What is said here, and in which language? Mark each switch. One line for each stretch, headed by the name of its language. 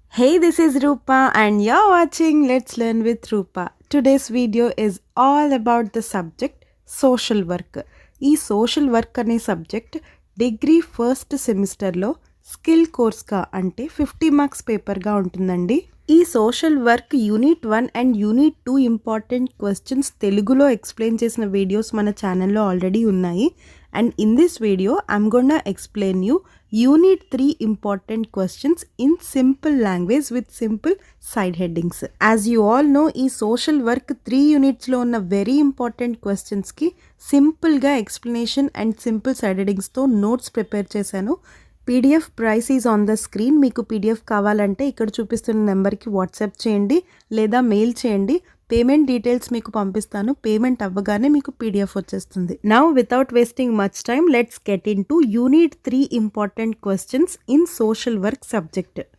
English: Hey, this is Rupa and you're watching Let's Learn with Rupa. Today's video is all about the subject social work.
Telugu: ఈ social work అనే subject degree first సెమిస్టర్లో skill కోర్స్గా అంటే 50 marks పేపర్గా ఉంటుందండి. ఈ social work unit 1 and unit 2 important questions తెలుగులో explain చేసిన videos మన ఛానల్లో ఆల్రెడీ ఉన్నాయి.
English: And in this video, I'm gonna explain you Unit 3 important questions in simple language with simple side headings. As you all know, ఈ social work 3 units లో ఉన్న very important questions కి simple గా explanation and simple side headings తో notes prepare చేశాను. PDF price is on the screen.
Telugu: మీకు PDF కావాలంటే ఇక్కడ చూపిస్తున్న నెంబర్కి వాట్సాప్ చేయండి లేదా మెయిల్ చేయండి. పేమెంట్ డీటెయిల్స్ మీకు పంపిస్తాను. పేమెంట్ అవ్వగానే మీకు PDF వచ్చేస్తుంది.
English: Now without wasting much time let's get into unit 3 important questions in social work subject.